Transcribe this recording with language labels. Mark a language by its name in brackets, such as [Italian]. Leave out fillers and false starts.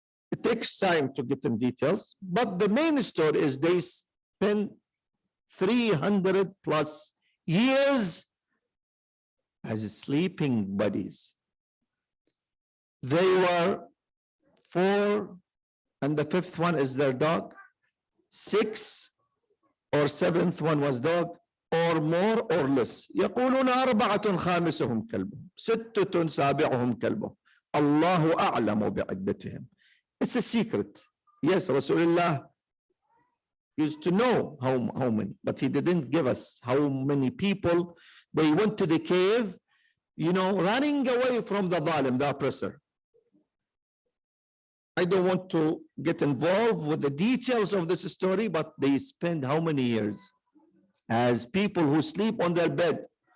[English] It takes time to get in details, but the main story is they spent 300 plus years as sleeping buddies. They were 4, and the 5th one is their dog. 6 or 7th one was dog, or more or less. [Arabic] يقولون 4 خامسهم كلبهم 6 سابعهم كلبهم الله أعلم بعدتهم. [English] It's a secret. Yes, Rasulullah used to know how many, but he didn't give us how many people. They went to the cave, running away from the zalim, the oppressor. I don't want to get involved with the details of this story, but they spend how many years as people who sleep on their bed.